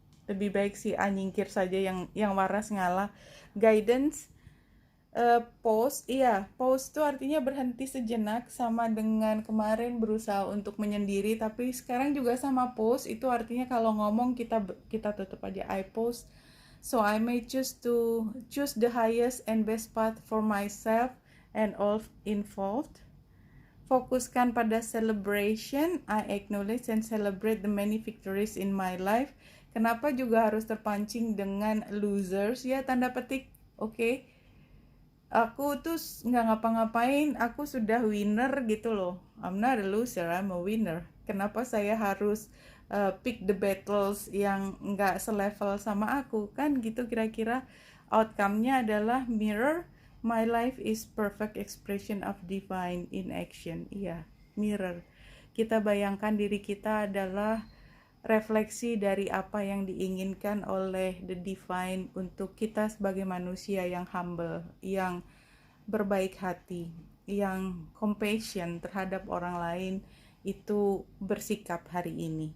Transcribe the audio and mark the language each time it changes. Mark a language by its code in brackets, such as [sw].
[id] Lebih baik si A nyingkir saja, yang waras ngalah. Guidance, pause. Iya, pause itu artinya berhenti sejenak, sama dengan kemarin berusaha untuk menyendiri, tapi sekarang juga sama pause. Itu artinya kalau ngomong kita tutup aja. [en] I pause. So I may choose the highest and best path for myself and all involved. [id] Fokuskan pada celebration. [en] I acknowledge and celebrate the many victories in my life. [id] Kenapa juga harus terpancing dengan losers ya, tanda petik. Oke. Aku tuh nggak ngapa-ngapain, aku sudah winner gitu loh. [en] I'm not a loser, I'm a winner. [id] Kenapa saya harus [en] pick the battles [id] yang nggak selevel sama aku? Kan gitu kira-kira. Outcome-nya adalah mirror. [en] My life is perfect expression of divine in action. [id] Iya, mirror. Kita bayangkan diri kita adalah refleksi dari apa yang diinginkan oleh the divine untuk kita sebagai manusia yang humble, yang berbaik hati, yang compassion terhadap orang lain, itu bersikap hari ini.